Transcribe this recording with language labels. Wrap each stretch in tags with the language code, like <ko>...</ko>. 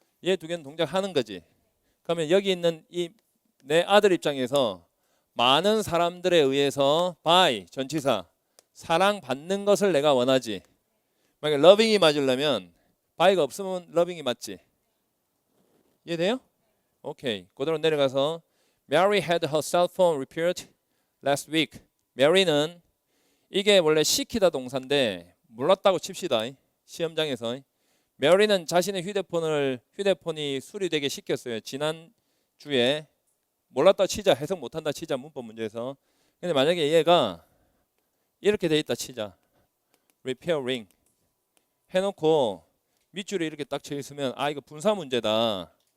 <ko>얘 두 개는 동작하는 거지. 그러면 여기 있는 이 내 아들 입장에서 많은 사람들에 의해서 by 전치사 사랑받는 것을 내가 원하지. 만약에 loving이 맞으려면 by가 없으면 loving이 맞지. 이해돼요? 오케이. 그대로 내려가서</ko> <en>Mary had her cell phone repaired last week.</en> <ko>Mary는 이게 원래 시키다 동사인데 몰랐다고 칩시다. 시험장에서 Mary는 자신의 휴대폰이 수리되게 시켰어요. 지난 주에 몰랐다 치자. 해석 못한다 치자. 문법 문제에서. 근데 만약에 얘가 이렇게 돼 있다 치자. repairing 해놓고 밑줄에 이렇게 딱 쳐 있으면 이거 분사 문제다.</ko>